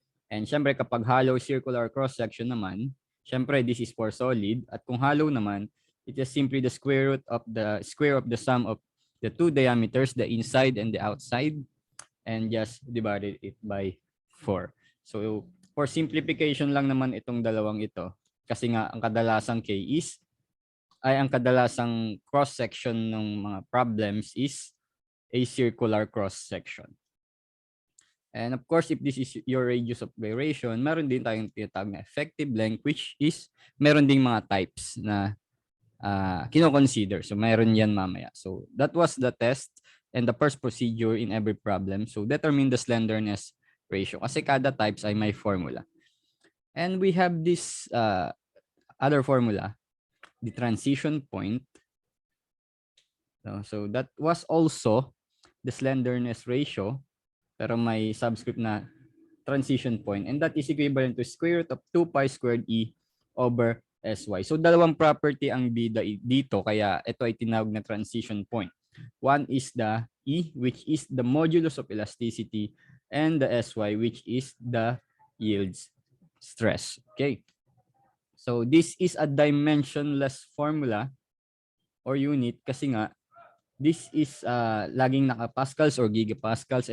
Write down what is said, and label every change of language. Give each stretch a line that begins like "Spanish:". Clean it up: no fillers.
English: And
Filipino: syempre kapag
English: hollow circular cross-section
Filipino: naman, syempre
English: this is for solid,
Filipino: at kung hollow naman,
English: it is simply the square root of the square of the sum of the two diameters, the inside and the outside, and just divided it by 4. So for simplification
Filipino: lang naman itong dalawang ito, kasi nga ang kadalasang case ay ang kadalasang cross-section ng mga problems
English: is a circular cross-section. And of course, if this is your radius of gyration,
Filipino: meron din tayong tinatawag na
English: effective length, which is
Filipino: meron ding mga types na kino-consider. So meron yan mamaya.
English: So that was the test and the first procedure in every problem. So determine the slenderness ratio.
Filipino: Kasi kada types ay may formula.
English: And we have this other formula, the transition point. So that was also the slenderness ratio,
Filipino: pero may subscript na
English: transition point, and that is equivalent to square root of 2 pi squared e over sy.
Filipino: So dalawang property ang bida dito, kaya ito ay tinawag na transition point.
English: One is the e, which is the modulus of elasticity, and the sy, which is the yield stress. Okay. So this is a dimensionless formula or unit
Filipino: kasi nga
English: this is
Filipino: laging naka-pascals
English: or gigapascals.